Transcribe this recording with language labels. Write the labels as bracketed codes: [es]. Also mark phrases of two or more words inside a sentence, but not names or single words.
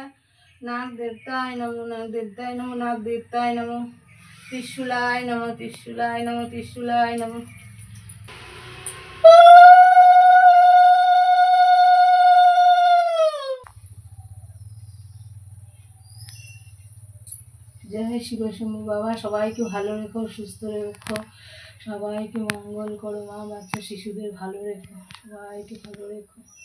[sa] नाग देवताय नमो, नाग देवताय नमो, नाग देवताय नमो। त्रिशूलाय नमो, त्रिशूलाय नमो, त्रिशूलाय नमो। [bn] জয় শিব শম্ভু। বাবা সবাইকে ভালো রেখো, সুস্থ রেখো, সবাইকে মঙ্গল করো মা, বাচ্চা শিশুদের ভালো রেখো, সবাইকে ভালো রেখো।